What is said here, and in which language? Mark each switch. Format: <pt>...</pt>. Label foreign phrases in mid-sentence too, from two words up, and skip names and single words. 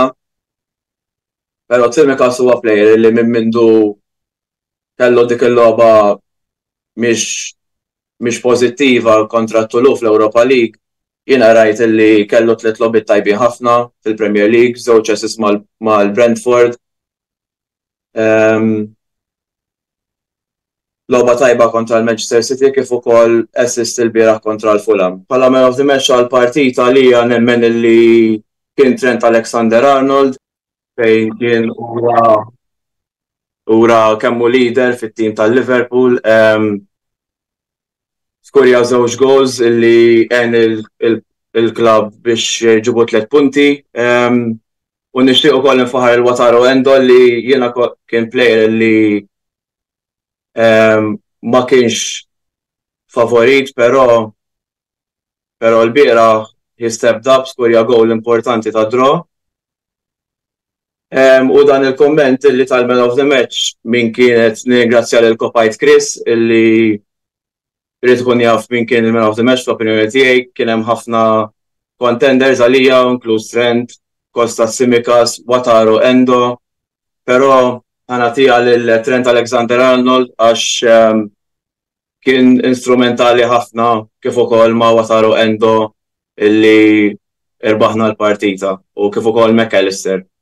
<mt>Però Tsimikas huwa plejer illi minn mindu kellu dik il-logħba mhix pożittiva kontra Tulu fl-Europa League, jiena rajt illi kellu 3 logħbiet tajbin ħafna fil-Premier League, żewġ assists mal-Brentford. Logħba tajba kontra l-Manchester City kif ukoll assist il-bieraħ kontra l-Fulham. Bħala</mt> <en>man of the match</en> <mt>għall-partita għalija nemmen illi kien Trent Alexander-Arnold fejn kien ura kemmu leader fit-tim tal-Liverpool. Skurja żewġ goals illi għen il-klabb biex ġibu 3 punti. U nixtieq ukoll nfaħar il-Wataru Endo li jiena kien plejer illi ma kienx favorit, però l-bieraħ</mt> <en>he stepped up,</en> <mt>skurja goal importanti ta' draw. U dan il-komment illi tal-</mt> <en>Man of the Match</en> <mt>min kienet ningrazzja lil Kopajt Chris illi rrid ikun jaf min kien il-</mt> <en>Man of the Match</en> <mt>fl-opinjoni tiegħi, kien hemm ħafna contenders għalija, inkluż Trent, Kostas Tsimikas, Wataru Endo, però ħanatija lil Trent Alexander-Arnold għax kien instrumentali ħafna kif ukoll ma' Wataru Endo illi irbaħna l-partita u kif ukoll McAllister.</mt>